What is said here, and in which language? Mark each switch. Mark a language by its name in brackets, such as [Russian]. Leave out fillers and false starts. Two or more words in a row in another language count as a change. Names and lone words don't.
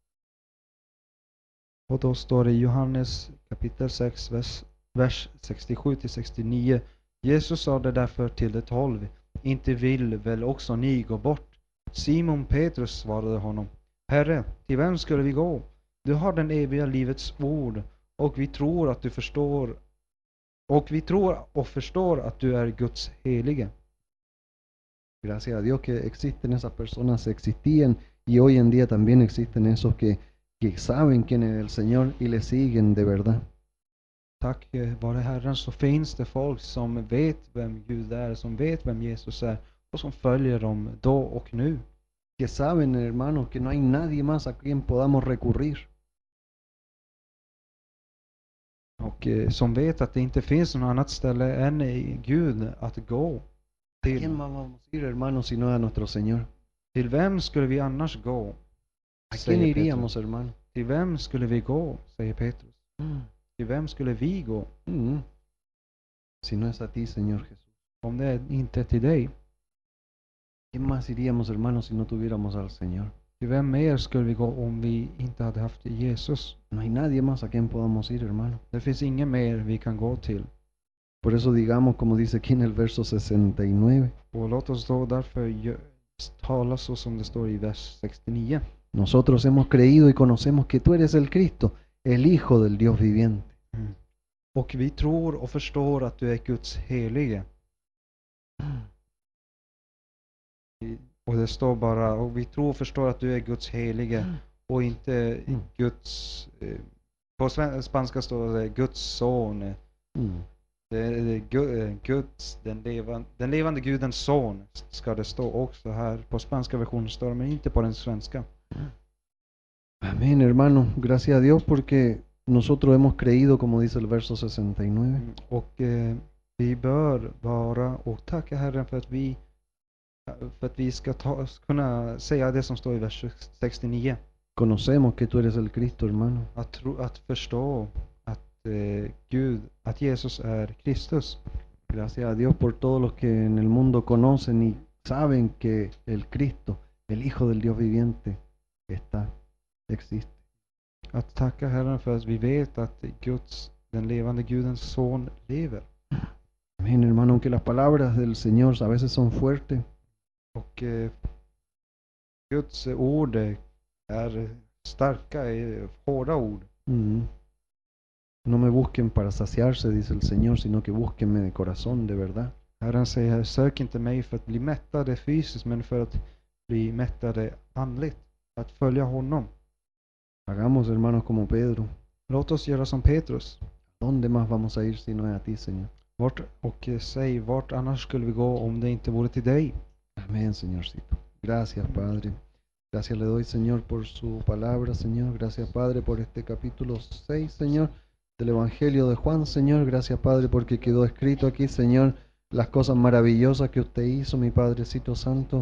[Swedish] Och då står det i Johannes kapitel 6, vers 67-69. Jesus sa det därför till de 12. Inte vill väl också ni gå bort? Simon Petrus svarade honom. Herre, till vem skulle vi gå? Du har den eviga livets ord, och vi tror att du förstår, och vi tror och förstår att du är Guds helige. [Spanish] Gracias a Dios que existen esas personas, existían y hoy en día también existen esos que saben quién es el Señor y le siguen de verdad. [Swedish] Tack vare Herren så finns det folk som vet vem Gud är, som vet vem Jesus är och som följer dem då och nu. [Spanish] Que saben, hermanos, que no hay nadie más a quien podamos recurrir. [Swedish] Och som vet att det inte finns något annat ställe än i Gud att gå [Spanish] ¿A [Swedish] till. [Spanish] quién más vamos a ir, hermanos, sino a nuestro Señor? [Swedish] Till vem skulle vi annars gå? [Spanish] ¿A quién [Swedish] Säger [Spanish] iríamos, [Swedish] Petrus. [Spanish] hermano? [Swedish] Till vem skulle vi gå? Säger Petrus. Till vem skulle vi gå? [Spanish] Si no es a ti, Señor Jesús. [Swedish] Om det inte är till dig. [Spanish] ¿Quién más iríamos, hermanos, si no tuviéramos al Señor? [Swedish] Till vem mer skulle vi gå om vi inte hade haft Jesus? [Spanish] No hay nadie más a quien podamos ir, hermano. [Swedish] Det finns ingen mer vi kan gå till. [Spanish] Por eso digamos, como dice aquí en el verso 69, [Swedish] Och låt oss då därför tala så som det står i vers 69. [Spanish] nosotros hemos creído y conocemos que tú eres el Cristo, el Hijo del Dios viviente. [Swedish] Och vi tror och förstår att du är Guds helige. Och det står bara, och vi tror och förstår att du är Guds helige och inte Guds, på spanska står det Guds son. Det är Guds, den levande Gudens son ska det stå också här. På spanska versionen står det, men inte på den svenska. [Spanish] Amén, hermano. Gracias a Dios porque nosotros hemos creído, como dice el verso 69. [Swedish] Och vi bör vara och tacka Herren för att vi ska kunna säga det som står i vers 69. [Spanish] Conocemos que tú eres el Cristo, hermano. [Swedish] Att förstå att att Jesus är Kristus. [Spanish] Gracias a Dios por todos los que en el mundo conocen y saben que el Cristo, el Hijo del Dios viviente, existe. [Swedish] Att tacka Herren för att vi vet att den levande Gudens son lever. [Spanish] Amén, hermano, aunque las palabras del Señor a veces son fuertes. [Swedish] Och Guds ord är starka, hårda ord. [Spanish] No me busquen para saciarse, dice el Señor, sino que búsquenme de corazón, de verdad. [Swedish] Herren säger, sök inte mig för att bli mättade fysiskt, men för att bli mättade andligt. Att följa honom. [Spanish] Hagamos, hermanos, como Pedro. [Swedish] Låt oss göra som Petrus. [Spanish] ¿Dónde más vamos a ir si no es a ti, Señor? [Swedish] Säg, vart annars skulle vi gå om det inte vore till dig? [Spanish] Amén, Señorcito. Gracias, Padre. Gracias le doy, Señor, por su palabra, Señor. Gracias, Padre, por este capítulo 6, Señor, del Evangelio de Juan, Señor. Gracias, Padre, porque quedó escrito aquí, Señor, las cosas maravillosas que usted hizo, mi Padrecito Santo.